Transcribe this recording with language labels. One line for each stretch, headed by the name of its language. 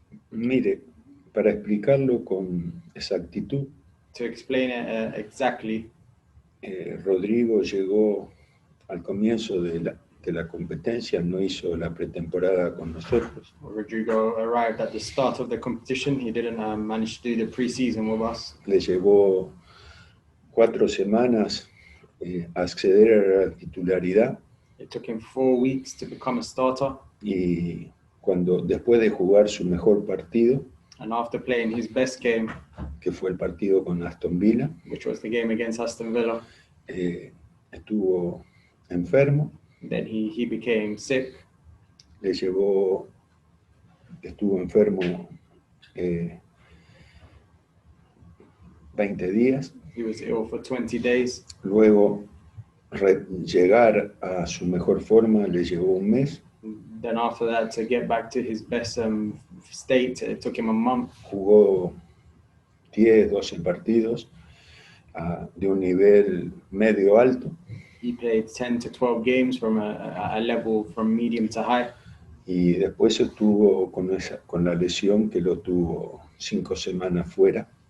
Spanish: Mire, para explicarlo con exactitud,
English: To explain it exactly,
Spanish: Rodrigo llegó al comienzo de la competencia, no hizo la pretemporada con nosotros.
English: Rodrigo arrived at the start of the competition. He didn't manage to do the pre-season with us.
Spanish: Le llevó 4 semanas acceder a la titularidad
English: It took him 4 weeks to become a starter.
Spanish: y después de jugar su mejor partido,
English: And after playing his best game,
Spanish: que fue el partido con Aston Villa,
English: which was the game against Aston Villa,
Spanish: estuvo enfermo,
English: then he became sick.
Spanish: estuvo enfermo 20 días,
English: He was ill for 20 days.
Spanish: luego llegar a su mejor forma le llevó un mes,
English: Then after that, to get back to his best state, it took him a month.
Spanish: jugó 10, 12 partidos de un nivel medio alto
English: He played 10 to 12 games from a level from medium to high.
Spanish: y después estuvo con la lesión que lo tuvo 5 semanas fuera.